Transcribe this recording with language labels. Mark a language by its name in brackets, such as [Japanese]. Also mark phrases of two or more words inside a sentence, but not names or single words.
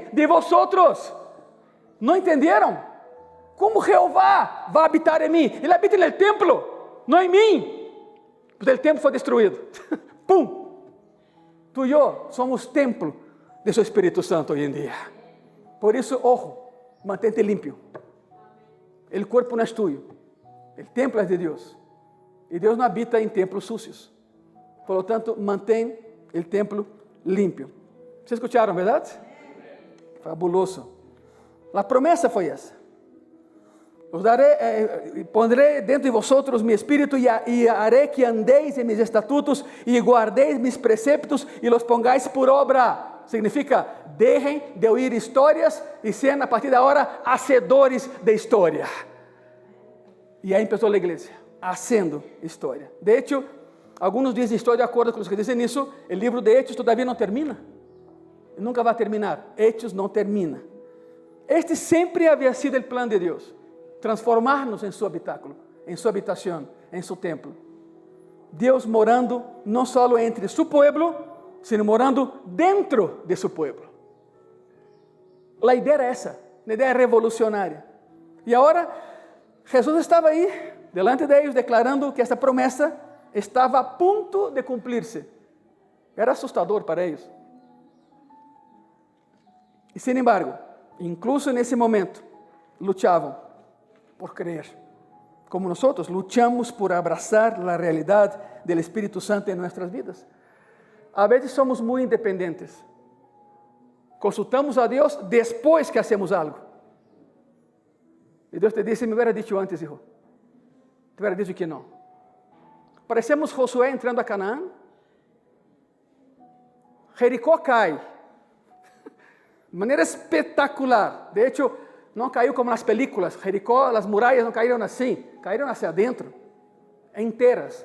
[Spanish] De vosotros. [Portuguese] Não entenderam? Como Jeová vai habitar em mim? Ele habita no templo, não em mim. Porque o templo foi destruído. Pum! Tu e eu somos templo de seu Espírito Santo hoje em dia. Por isso, [Spanish] ojo, mantente limpio. [Portuguese] O corpo não é tuyo. O templo é de Deus. E Deus não habita em templos sucios. [Spanish] Por lo tanto, [Portuguese] mantém o templo limpio. Vocês escutaram, verdade? Fabuloso. A promessa foi essa. [Spanish] Os daré, pondré dentro de vosotros mi espírito y haré que andéis en mis estatutos y guardéis mis preceptos y los pongáis por obra. Significa, dejen de oír historias y sean a partir de ahora hacedores de historia. Y ahí empezó la iglesia, haciendo historia. De hecho, algunos dicen, estoy de acuerdo con los que dicen eso, el libro de Hechos todavía no termina. Nunca va a terminar. Hechos no termina. Este siempre había sido el plan de Dios. [Portuguese] Transformar-nos em seu habitáculo, em sua habitação, em seu templo. Deus morando não só entre seu povo, sino morando dentro de seu povo. A ideia era essa, uma ideia revolucionária. E agora, Jesus estava aí, delante de eles, declarando que essa promessa estava a ponto de cumprir-se. Era assustador para eles. E, [Spanish] sin embargo, incluso [Portuguese] nesse momento, lutavam por creer, como nós luchamos por abraçar a realidade do Espírito Santo em nossas vidas. A vezes somos muito independentes. Consultamos a Deus depois que hacemos algo. E Deus te diz, [Spanish] me hubiera dicho antes, hijo. Te hubiera dicho que não. [Portuguese] Parecemos Josué entrando a Canaã. Jericó cai. De maneira espetacular. [Spanish] De hecho, [Portuguese] não caiu como nas películas. Jericó, as muralhas não caíram assim, caíram hacia dentro, inteiras.